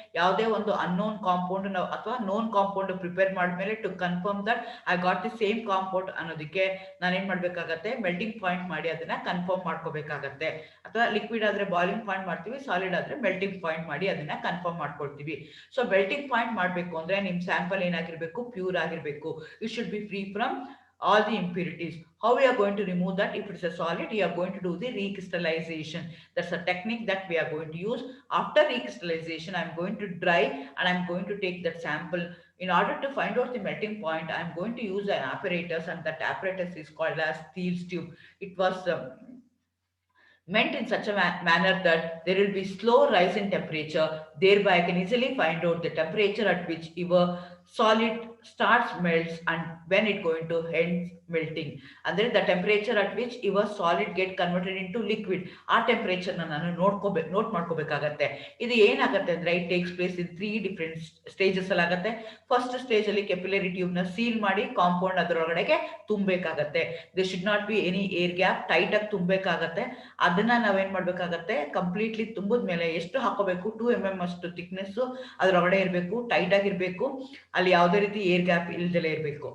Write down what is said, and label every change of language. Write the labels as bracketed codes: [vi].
[kn] ಯಾವುದೇ ಒಂದು unknown compound ನಾವು ಅಥವಾ ನೋನ್ ಕಾಂಪೌಂಡ್ ಪ್ರಿಪೇರ್ ಮಾಡಿದ್ಮೇಲೆ [en] to confirm that I got the same compound [kn] ಅನ್ನೋದಕ್ಕೆ ನಾನೇನ್ ಮಾಡ್ಬೇಕಾಗತ್ತೆ, ಮೆಲ್ಟಿಂಗ್ ಪಾಯಿಂಟ್ ಮಾಡಿ ಅದನ್ನ ಕನ್ಫರ್ಮ್ ಮಾಡ್ಕೋಬೇಕಾಗತ್ತೆ. ಅಥವಾ ಲಿಕ್ವಿಡ್ ಆದ್ರೆ ಬಾಯ್ಲಿಂಗ್ ಪಾಯಿಂಟ್ ಮಾಡ್ತೀವಿ, ಸಾಲಿಡ್ ಆದ್ರೆ ಮೆಲ್ಟಿಂಗ್ ಪಾಯಿಂಟ್ ಮಾಡಿ ಅದನ್ನ ಕನ್ಫರ್ಮ್ ಮಾಡ್ಕೊಳ್ತೀವಿ. ಸೊ ಮೆಲ್ಟಿಂಗ್ ಪಾಯಿಂಟ್ ಮಾಡ್ಬೇಕು ಅಂದ್ರೆ ನಿಮ್ ಸ್ಯಾಂಪಲ್ ಏನಾಗಿರ್ಬೇಕು, ಪ್ಯೂರ್ ಆಗಿರ್ಬೇಕು. [en] You should be free from all the impurities. How we are going to remove that? If it's a solid, you are going to do the recrystallization. That's a technique that we are going to use. After recrystallization, I'm going to dry and I'm going to take that sample. In order to find out the melting point, I'm going to use an apparatus, and that apparatus is called as Thiel's tube. It was meant in such a manner that there will be slow rise in temperature. Thereby I can easily find out the temperature at which your solid starts melts and when it going to end melting. Andre the temperature at which your solid get converted into liquid, [kn] ಆ temperature ನಾನು note ಮಾಡ್ಕೋಬೇಕಾಗತ್ತೆ. ಇದು ಏನಾಗುತ್ತೆ ಅಂದ್ರೆ, [en] it takes place in 3 different stages [kn] ಅಲ್ಲಿ ಆಗುತ್ತೆ. First stage ಅಲ್ಲಿ capillary tube ನ ಸೀಲ್ ಮಾಡಿ compound ಅದರೊಳಗಡೆಗೆ ತುಂಬಬೇಕಾಗತ್ತೆ. [en] they should not be any air gap, [kn] tight ಆಗಿ ತುಂಬಬೇಕಾಗತ್ತೆ. ಅದನ್ನ ನಾವೇನ್ ಮಾಡ್ಬೇಕಾಗತ್ತೆ, ಕಂಪ್ಲೀಟ್ಲಿ ತುಂಬಿದ್ಮೇಲೆ ಎಷ್ಟು ಹಾಕೋಬೇಕು, 2 mm ಅಷ್ಟು ಥಿಕ್ನೆಸ್ ಅದ್ರೊಳಗಡೆ ಇರಬೇಕು, ಟೈಟ್ ಆಗಿರ್ಬೇಕು, ಅಲ್ಲಿ ಯಾವುದೇ ರೀತಿ ಏರ್ ಗ್ಯಾಪ್ ಇಲ್ದಲೇ ಇರಬೇಕು.